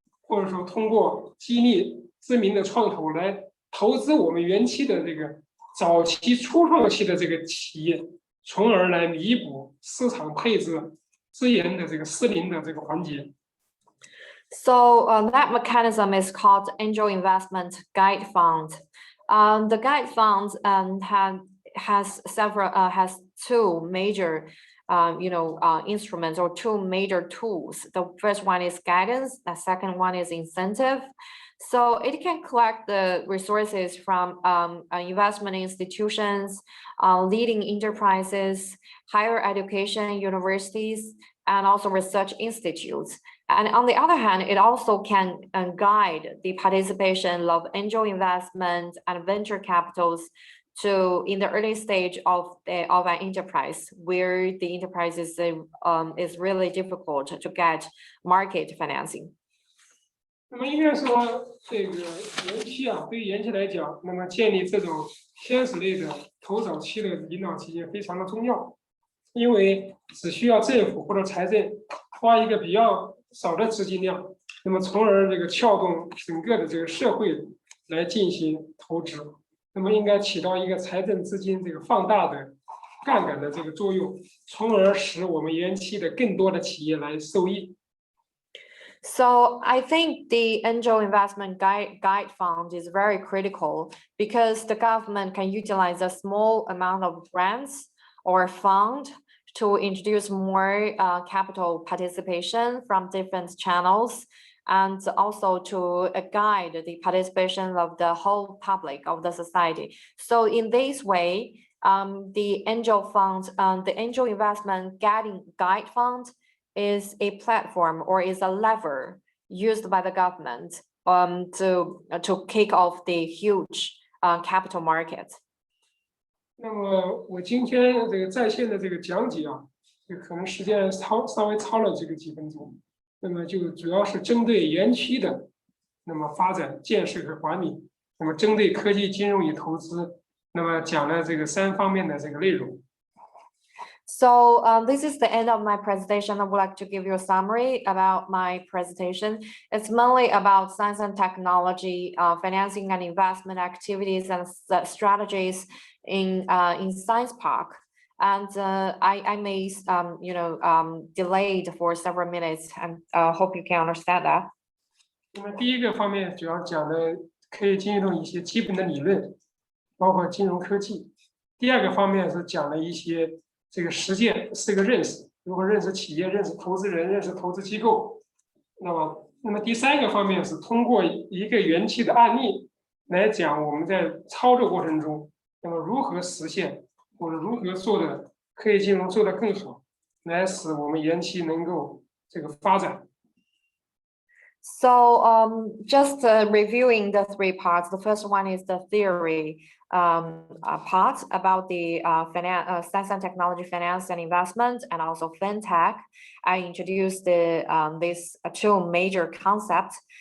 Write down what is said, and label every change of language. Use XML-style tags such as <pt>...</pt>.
<zh>或者说通过激励知名的创投来投资我们园区的这个早期初创期的这个企业，从而来弥补市场配置。资源的这个失灵的这个环节。</zh> <en>So that mechanism is called Angel Investment Guide Fund. The Guide Fund has two major instruments or two major tools. The first one is guidance. The second one is incentive. So it can collect the resources from investment institutions, leading enterprises, higher education universities, and also research institutes. And on the other hand, it also can guide the participation of angel investment and venture capitals to in the early stage of an enterprise where the enterprise is really difficult to get market financing.</en> <zh>那么应该说，这个园区啊，对于园区来讲，那么建立这种天使类的投早期的引导基金非常的重要，因为只需要政府或者财政花一个比较少的资金量，那么从而这个撬动整个的这个社会来进行投资，那么应该起到一个财政资金这个放大的杠杆的这个作用，从而使我们园区的更多的企业来受益。</zh> <en>So I think the angel investment guide fund is very critical because the government can utilize a small amount of grants or fund to introduce more capital participation from different channels and also to guide the participation of the whole public of the society. So in this way, the angel fund, the angel investment guide fund is a platform or is a lever used by the government to kick off the huge capital market.</en> <zh>那么我今天这个在线的这个讲解啊，可能时间稍微超了这个几分钟，那么就主要是针对园区的那么发展、建设和管理那么针对科技、金融与投资，那么讲了这个3方面的这个内容。</zh> <en>So this is the end of my presentation. I would like to give you a summary about my presentation. It's mainly about science and technology, financing and investment activities and strategies in Science Park. And I may, delayed for several minutes, and hope you can understand that.</en> <zh>那么第一个方面主要讲的科技金融一些基本的理论，包括金融科技。第二个方面是讲了一些这个实践是个认识，如何认识企业、认识投资人、认识投资机构。那么第3个方面是通过一个元气的案例来讲我们在操作过程中，那么如何实现或者如何做的科技金融做得更好，来使我们元气能够这个发展。</zh> <en>So just reviewing the 3 parts. The first one is the theory part about the science and technology, finance and investment, and also fintech. I introduced these 2 major concepts.</en>